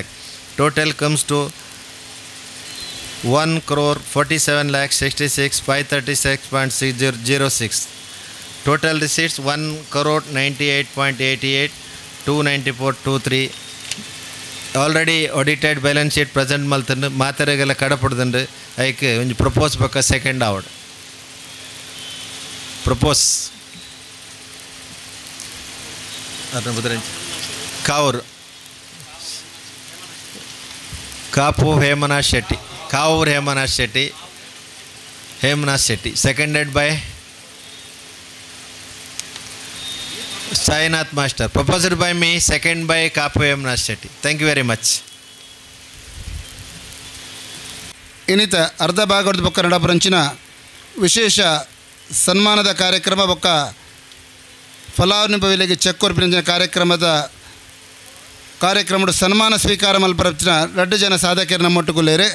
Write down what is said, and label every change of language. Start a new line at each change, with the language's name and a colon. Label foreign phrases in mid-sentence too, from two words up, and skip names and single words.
English: Total comes to 1,47,66,536.06. Total receipts 1,98.88, 294.23. Already audited balance sheet present
Tulu: malthandu ಮಾತರೆಗೆಲ್ಲ ಕಡಪಡ್ದಂಡು ಐಕೆ ಒಂದು ಪ್ರಪೋಸ್ ಬಕ್ಕ ಸೆಕೆಂಡ್ ಅವಡ್ ಪ್ರಪೋಸ್ ಅದನ್ನ ಬದರಂಚಿ ಕಾವೂರು ಕಾಪೂರ್ ಹೇಮನಾಥ್ ಶೆಟ್ಟಿ
English: seconded by
Tulu: Sainath Master.
English: Proposed by me, second by Kapu Hemanath Shetty. Thank you very much.
Tulu: ಇನ್ನಿತ ಅರ್ಧ ಭಾಗದ ಬೊಕ್ಕ ನಡಪರಂಚಿನ ವಿಶೇಷ ಸನ್ಮಾನದ ಕಾರ್ಯಕ್ರಮ ಬೊಕ್ಕ ಫಲಾನುಭವಿಗಳಿಗೆ ಚೆಕ್ ಕೊರ್ಪಿನ ಕಾರ್ಯಕ್ರಮದ ಸನ್ಮಾನ ಸ್ವೀಕಾರ ಮಲ್ಪರಚಿನ 2 ಜನ ಸಾಧಕರು ನಮ್ಮೊಟ್ಟುಗುಲ್ಲೇರೆ.